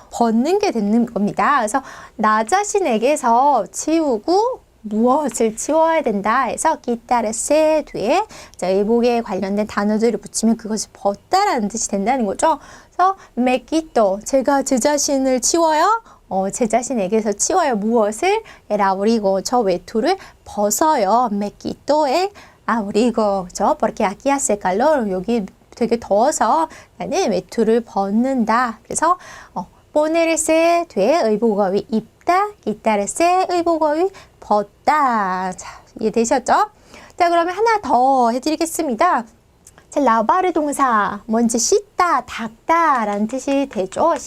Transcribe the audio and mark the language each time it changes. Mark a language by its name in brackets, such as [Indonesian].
[Korean] 벗는 게 되는 겁니다. 그래서 나 자신에게서 치우고 무엇을 치워야 된다 해서 quitarse 뒤에 의복에 관련된 단어들을 붙이면 그것을 벗다라는 뜻이 된다는 거죠. 그래서 [Spanish] me quito, [Korean] 제가 제 자신을 치워요. 제 자신에게서 치워요. 무엇을? [Spanish] el abrigo, [Korean] 저 외투를 벗어요. [Spanish] me quito el abrigo, [Korean] 그죠? [Spanish] porque aquí hace calor, [Korean] 여기 되게 더워서 나는 외투를 벗는다. 그래서 ponerse 뒤에 의복 어휘 입다, quitarse 의복 어휘 벗다. 자, 이해되셨죠? 자, 그러면 하나 더 해드리겠습니다. 자, 라바르 동사 먼저 씻다, 닦다 라는 뜻이 되죠.